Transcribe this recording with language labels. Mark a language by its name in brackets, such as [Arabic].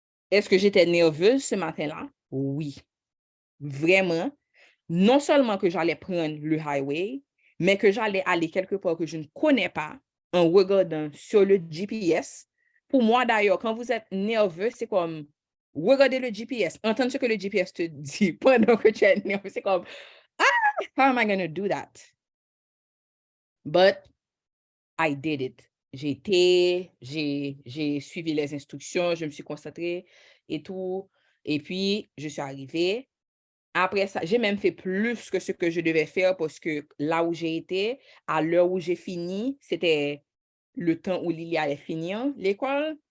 [French] Est-ce que j'étais nerveuse ce matin-là? Oui, vraiment. Non seulement que j'allais prendre le highway, mais que j'allais aller quelque part que je ne connais pas en regardant sur le GPS. Pour moi, d'ailleurs, quand vous êtes nerveux, c'est comme regarder le GPS, entendre ce que le GPS te dit pendant que tu es nerveux. C'est comme, ah, [English] how am I going to do that? But I did it. [French] J'ai suivi les instructions, je me suis concentrée et tout. Et puis, je suis arrivée. Après ça, j'ai même fait plus que ce que je devais faire parce que là où j'ai été, à l'heure où j'ai fini, c'était le temps où Lily allait finir l'école.